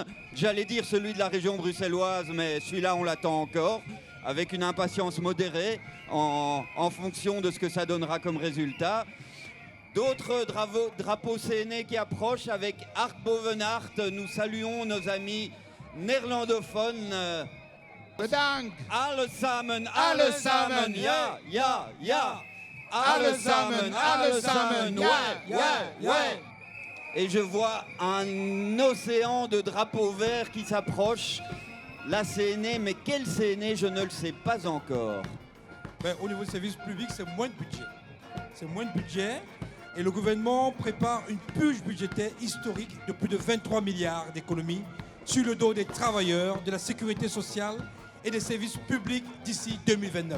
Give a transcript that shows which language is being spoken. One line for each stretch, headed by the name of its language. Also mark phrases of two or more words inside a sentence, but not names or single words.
French: J'allais dire celui de la région bruxelloise, mais celui-là, on l'attend encore, avec une impatience modérée, en fonction de ce que ça donnera comme résultat. D'autres drapeaux CNE qui approchent avec Art Bovenart. Nous saluons nos amis néerlandophones.
Dutch: Bedankt. Alle samen, ja. ja. Alle samen,
French: ouais. Et je vois un océan de drapeaux verts qui s'approche. La CNE, mais quelle CNE, je ne le sais pas encore. Au niveau du service public, c'est moins de budget. C'est moins de budget. Et le gouvernement prépare une purge budgétaire historique de plus de 23 milliards d'économies sur le dos des travailleurs, de la sécurité sociale et des services publics d'ici 2029.